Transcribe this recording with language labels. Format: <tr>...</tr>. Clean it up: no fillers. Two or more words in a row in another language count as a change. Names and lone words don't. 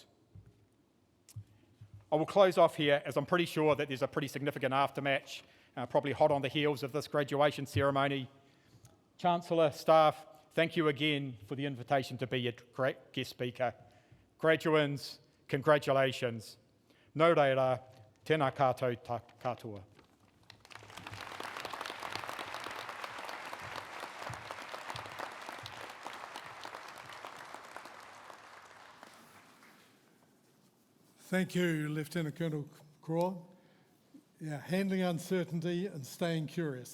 <en>I will close off here, as I'm pretty sure that there's a pretty significant aftermatch, probably hot on the heels of this graduation ceremony. Chancellor, staff, thank you again for the invitation to be a great guest speaker. Graduands, congratulations.</en> <mi>Nō reira, tēnā kātou katoa.</mi> <en>Thank you, Lieutenant Colonel Craw. Yeah, handling uncertainty and staying curious.</en>